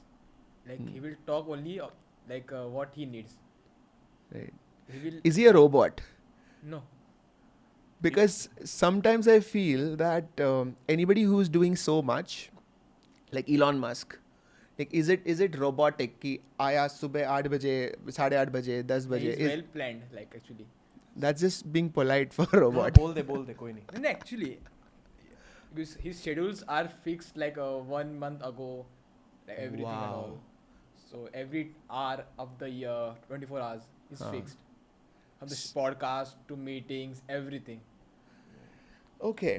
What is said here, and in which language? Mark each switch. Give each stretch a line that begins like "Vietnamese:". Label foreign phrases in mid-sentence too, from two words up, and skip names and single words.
English: Like he will talk only what he needs. Right. He will Is he a robot? no. Because sometimes I feel that anybody who's doing so much, like Elon Musk, like is it robotic?
Hindi: कि आया सुबह 8 बजे, 8:30 बजे, 10 बजे.
English: He is well planned. Like actually. That's just being polite for a robot.
Hindi: बोल दे कोई नहीं.
English: No, actually, because his schedules are fixed like 1 month ago, like everything and Wow. all. So every hour of the year, 24 hours is fixed. From this podcast to meetings, everything. Okay.